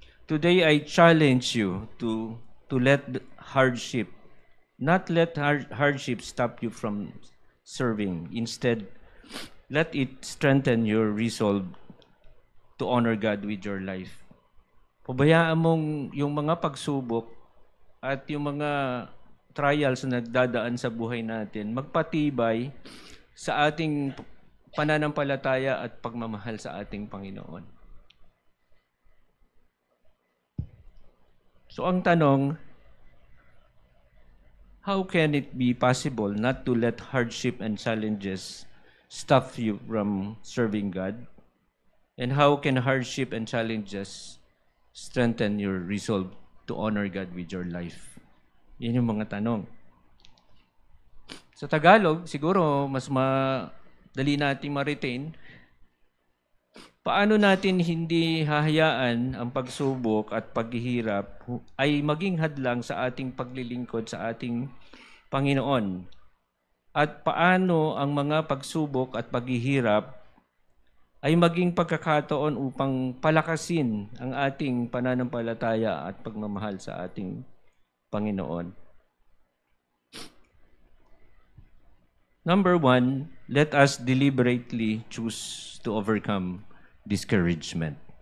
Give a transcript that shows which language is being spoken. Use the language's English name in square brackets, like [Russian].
[English] Today, I challenge you to let hardship, not let hardship stop you from serving. Instead, let it strengthen your resolve to honor God with your life. [Filipino] Pabayaan mong yung mga pagsubok at yung mga trials na nagdadaan sa buhay natin, magpatibay sa ating pananampalataya at pagmamahal sa ating Panginoon. [English] So [Filipino] ang tanong, [English] how can it be possible not to let hardship and challenges stop you from serving God? And how can hardship and challenges strengthen your resolve to honor God with your life? [Filipino] Yan yung mga tanong. Sa Tagalog, siguro mas madali nating ma-retain. Paano natin hindi hahayaan ang pagsubok at paghihirap ay maging hadlang sa ating paglilingkod sa ating Panginoon? At paano ang mga pagsubok at paghihirap ay maging pagkakataon upang palakasin ang ating pananampalataya at pagmamahal sa ating Panginoon? [English] Number 1, let us deliberately choose to overcome discouragement.